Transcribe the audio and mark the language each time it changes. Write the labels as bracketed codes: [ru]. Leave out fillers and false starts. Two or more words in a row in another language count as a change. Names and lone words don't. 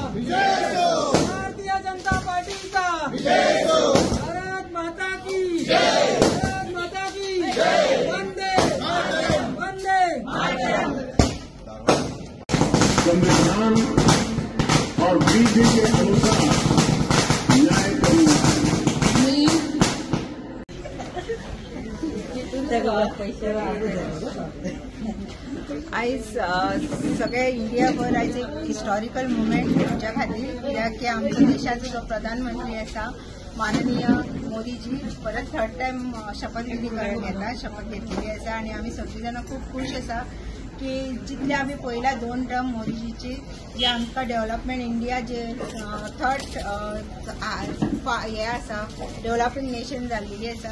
[hi] भारतीय जनता पार्टीचा भारत माता की भारत माता की वंदे वंदे संविधान और विधि के अनुसार न्याय करूंगा। [kok] आयज सगळे इंडियाभर आयज एक [en] historical movement [kok] आमच्या खातीर, कित्याक की आमच्या देशाचो जो प्रधानमंत्री आसा माननीय मोदीजी परत [en] third time [kok] शपथविधी करून येता, शपथ घेतलेली आसा आणि आमी सगळीं जाणां खूब खूश आसा की जितले आमी पयला 2 टर्म मोदीजीची जे आमकां [en] development India [kok] जे थर्ड हे आसा [en] developing nation [kok] जाल्लेली आसा.